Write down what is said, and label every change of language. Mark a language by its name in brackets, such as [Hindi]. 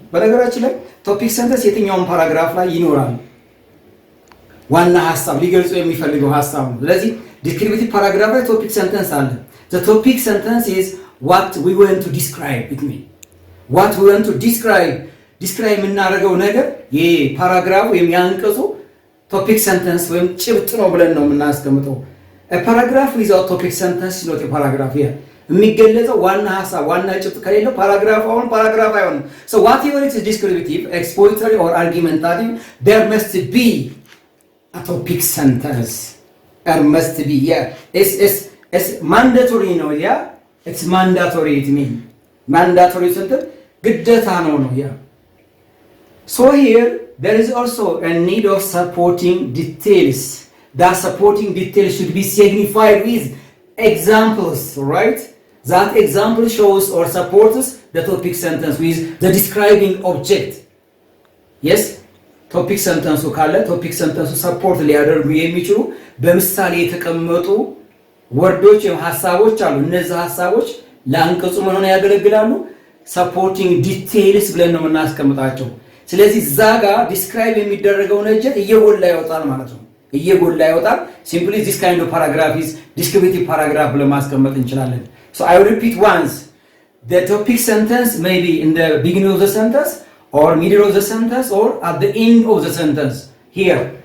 [Amharic] በነገራችን ላይ ቶፒክ ሰንተንስ የትኛውን ፓራግራፍ ላይ ይኖራል። ዋና ሐሳብ ሊገልጹ የሚፈልገው ሐሳብ ነው። ስለዚህ ዲስክሪፕቲቭ ፓራግራፍ ላይ ቶፒክ ሰንተንስ አለ። [English] the topic sentence is what we want to describe [Amharic] it mean what we want to describe የምናደርገው ነገር ይሄ ፓራግራፍ ወይም ያንቀጹ ቶፒክ ሰንተንስ ወይም ጭብጥ ነው ብለን ነው የምናስቀምጠው። [English] a paragraph without topic sentence is not a paragraph here. [Amharic] የሚገለጸው ዋና ሐሳብ ዋና ጭብጥ ከሌለው ፓራግራፍ አይሆንም። [English] so whatever it is descriptive, expository or argumentative, there must be a topic sentence. There must be, it's mandatory ነው it's mandatory it mean mandatory sentence [Amharic] ግዴታ ነው [English] so here there is also a need of supporting details. That supporting details should be signified with examples, right? That example shows or supports the topic sentence with the describing object. [Amharic] Yes, topic sentence ካለ topic sentence support ሊያደርጉ የሚችሉ በምሳሌ የተቀመጡ ወርዶች ወይም ሐሳቦች አሉ። እነዚህ ሐሳቦች ለአንቀጹ ምን ሆነው ያገለግላሉ? supporting details ብለን ነው የምናስቀምጣቸው። ስለዚህ እዛ ጋር ዲስክራይብ የሚደረገው ነገር እየጎላ ይወጣል ማለት ነው። እየጎላ ይወጣል። [English] simply this kind of paragraph is descriptive paragraph [Amharic] ብለን ማስቀመጥ እንችላለን። [English] so I will repeat once. The topic sentence may be in the beginning of the sentence or middle of the sentence or at the end of the sentence here.